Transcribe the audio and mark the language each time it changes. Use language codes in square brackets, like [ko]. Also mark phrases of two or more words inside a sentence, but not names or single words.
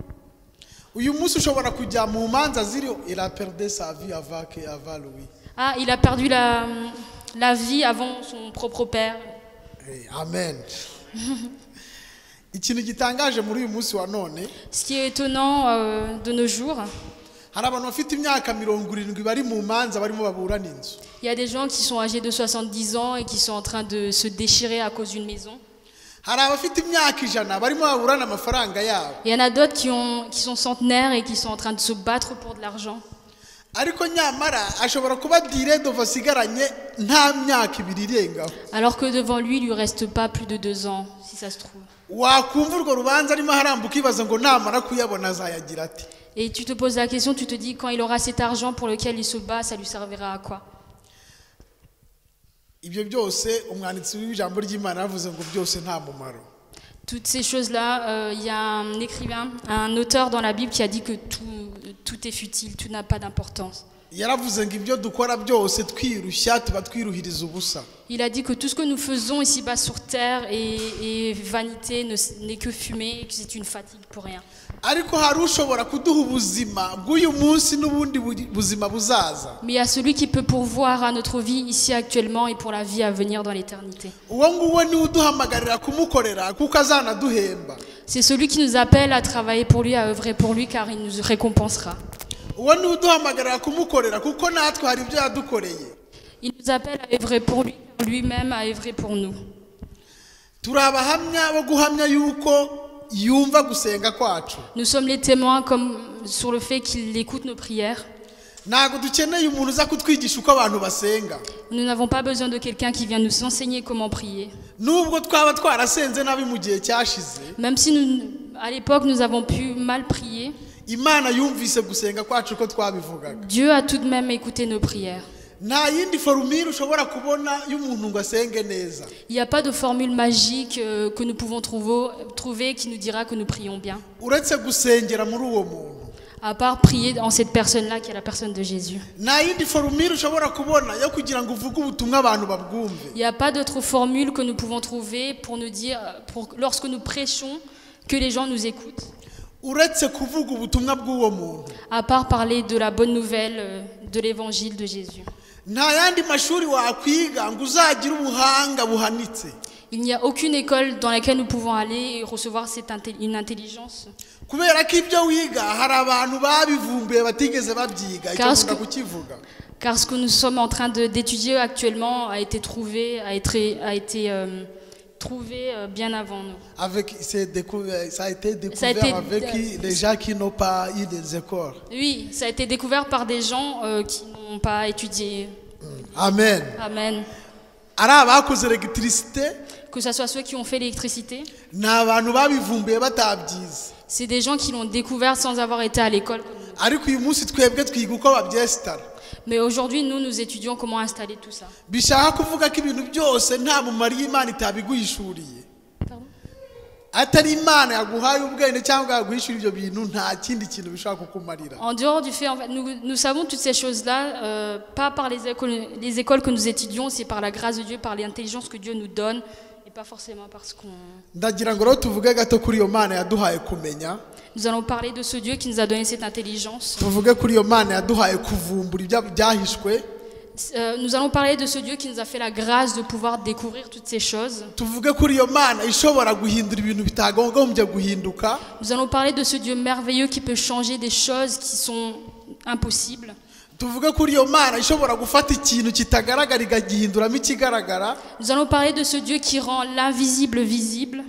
[fr] Ah, il a perdu la vie avant son propre père. Amen. [rw] ikintu gitangaje muri uyu munsi wa none, [fr] ce qui est étonnant de nos jours, [rw] hari abantu bafite imyaka 70 bari mu manza barimo baburana inzu. [fr] il y a des gens qui sont âgés de 70 ans et qui sont en train de se déchirer à cause d'une maison. [rw] Hari abafite imyaka 100 barimo baburana amafaranga yabo. [fr] Il y en a d'autres qui sont centenaires et qui sont en train de se battre pour de l'argent. [rw] Ariko nyamara ashobora kuba dire dova sigaranye nta myaka 2 irengaho. [fr] Alors que devant lui, il lui reste pas plus de 2 ans, si ça se trouve. [rw] Wakumva urwo rubanza arimo harambuka ibaza ngo namara kuyabona azayagira ati. [fr] Et tu te poses la question, tu te dis, quand il aura cet argent pour lequel il se bat, ça lui servira à quoi? [rw] Ibyo byose umwanditsi w'ijambo ry'Imana yavuze ngo byose nta mumaro. [fr] Toutes ces choses-là, il y a un écrivain, un auteur dans la Bible qui a dit que tout est futile, tout n'a pas d'importance. [rw] Yaravuze ngo ibyo dukora byose twirushya tuba twiruhiriza ubusa. [fr] Il a dit que tout ce que nous faisons ici-bas sur terre est vanité, n'est que fumée, et que c'est une fatigue pour rien. [rw] Ariko hari ushobora kuduha ubuzima bw'uyu munsi n'ubundi buzima buzaza. [fr] Mais il y a celui qui peut pourvoir à notre vie ici actuellement et pour la vie à venir dans l'éternité. [rw] Uwo nguwo ni uduhamagarira kumukorera kuko azanaduhemba. [fr] C'est celui qui nous appelle à travailler pour lui, à œuvrer pour lui, car il nous récompensera. [rw] Uwo ni uduhamagarira kumukorera kuko natwe hari ibyo yadukoreye. [fr] Il nous appelle à œuvrer pour lui, car lui-même a œuvré pour nous. [rw] Turabahamya bo guhamya yuko yumva gusenga kwacu. [fr] Nous sommes les témoins comme sur le fait qu'il écoute nos prières. [rw] Ntago dukeneye umuntu uza kutwigisha uko abantu basenga. [fr] Nous n'avons pas besoin de quelqu'un qui vient nous enseigner comment prier. [rw] Nubwo twaba twarasenze nabi mu gihe cyashize. [fr] Même si à l'époque nous avons pu mal prier. [rw] Imana yumvise gusenga kwacu ko twabivugaga. [fr] Dieu a tout de même écouté nos prières. [rw] Nta yindi formule ushobora kubona y'umuntu ngo asenge neza. [fr] Il n'y a pas de formule magique que nous pouvons trouver qui nous dira que nous prions bien. [rw] Uretse gusengera muri uwo muntu. [fr] À part prier en cette personne-là qui est la personne de Jésus. [rw] Nta yindi formule ushobora kubona yo kugira ngo uvuge ubutumwa abantu babwumve. [fr] Il n'y a pas d'autre formule que nous pouvons trouver pour nous dire, lorsque nous prêchons, que les gens nous écoutent. [rw] Uretse kuvuga ubutumwa bw'uwo muntu. [fr] À part parler de la bonne nouvelle de l'évangile de Jésus. [rw] Nta yandi mashuri wakwiga ngo uzagira ubuhanga buhanitse. [fr] Il n'y a aucune école dans laquelle nous pouvons aller et recevoir une intelligence. [rw] Kubera ko ibyo wiga hari abantu babivumbuye batigeze babyiga icyo nkunda kukivuga. [fr] Car ce que nous sommes en train d'étudier actuellement a été trouvé bien avant nous. Ça a été découvert avec les gens qui n'ont pas eu des écoles. Oui, ça a été découvert par des gens qui n'ont pas étudié. Amen. Amen. [rw] Ari abakoze electricité. [fr] Que ce soit ceux qui ont fait l'électricité. [rw] N'abantu babivumbuye batabyize. [fr] C'est des gens qui l'ont découvert sans avoir été à l'école. [rw] Ariko uyu munsi twebwe twiga uko babyestara. [fr] Mais aujourd'hui, nous étudions comment installer tout ça. [rw] Bishaka kuvuga ko ibintu byose nta mumaro y'Imana itabiguhishuriye. Atari Imana yaguhaye ubwenge cyangwa yaguhishura ibyo bintu nta kindi kintu bishaka kukumarira. [fr] En dehors du fait, en fait, nous savons toutes ces choses-là, pas par les écoles que nous étudions, c'est par la grâce de Dieu, par l'intelligence que Dieu nous donne, et pas forcément parce qu'on... [rw] Ndagira ngo rero tuvuge gato kuri iyo Mana yaduhaye kumenya. [fr] Nous allons parler de ce Dieu qui nous a donné cette intelligence. [rw] Tuvuge kuri iyo Mana yaduhaye kuvumbura ibyahishwe. [fr] Nous allons parler de ce Dieu qui nous a fait la grâce de pouvoir découvrir toutes ces choses. Nous allons parler de ce Dieu merveilleux qui peut changer des choses qui sont impossibles. Nous allons parler de ce Dieu qui rend l'invisible visible.